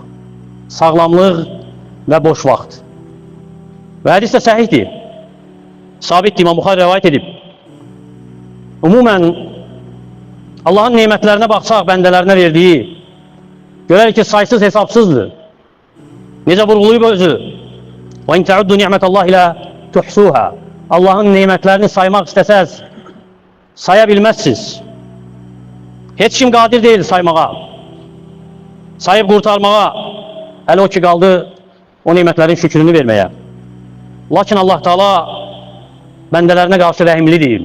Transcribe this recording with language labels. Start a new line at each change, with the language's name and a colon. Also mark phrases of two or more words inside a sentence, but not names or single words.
Azerbaijani: Sağlamlıq və boş vaxt. Və hədis də səhihdir. Sabitdir, İmam Buxari rəvayət edib. Ümumən, Allahın neymətlərinə baxsaq, bəndələrinə verdiyi, görərik ki, saysız hesabsızdır. Necə vurğulayıb özü?
Arabic: وَاِنْ تَعُدُّ نِعْمَةَ اللّٰهِ لَا تُحْسُوهَا.
Azerbaijani: Allahın neymətlərini saymaq istəsəz, saya bilməzsiniz. Heç kim qadir deyil saymağa, sayıb qurtarmağa. Hələ o ki qaldı, o neymətlərin şükrünü verməyə. Lakin Allah Teala bəndələrinə qarşı rəhimlidir.